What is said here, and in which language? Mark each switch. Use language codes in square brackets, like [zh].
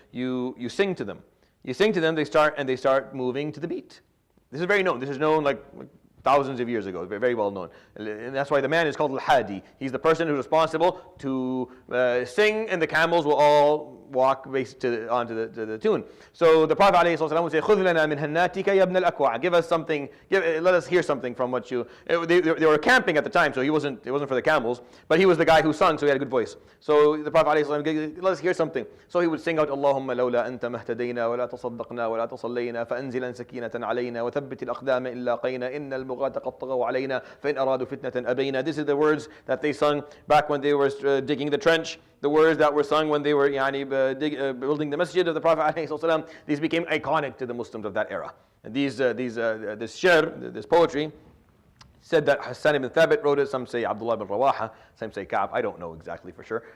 [en] You sing to them. You sing to them. They start moving to the beat. This is very known. This is known like thousands of years ago, very well known. And that's why the man is called Al-Hadi. He's the person who's responsible to sing, and the camels will all walk based onto the tune. So the Prophet ﷺ would say, [ar] خُذْ لَنَا مِنْ هَنَّاتِكَ يَا ابْنَ الْأَكْوَعِ. [en] Give us something, let us hear something from what you... They were camping at the time, so it wasn't for the camels, but he was the guy who sung, so he had a good voice. So the Prophet ﷺ, let us hear something. So he would sing out, [ar] اللهم لولا أنت ما اهتدينا ولا تصدقنا ولا تصلينا فأنزلا سكينة علينا وثبت الأقدام إن لاقينا إن البغاة قد طغوا علينا فإن أرادوا فتنة أبينا. [en] This is the words that they sung back when they were digging the trench. The words that were sung when they were building the masjid of the Prophet ﷺ, these became iconic to the Muslims of that era. And this shi'r, this poetry, said that Hassan ibn Thabit wrote it. Some say Abdullah ibn Rawaha, some say Ka'b. I don't know exactly for sure.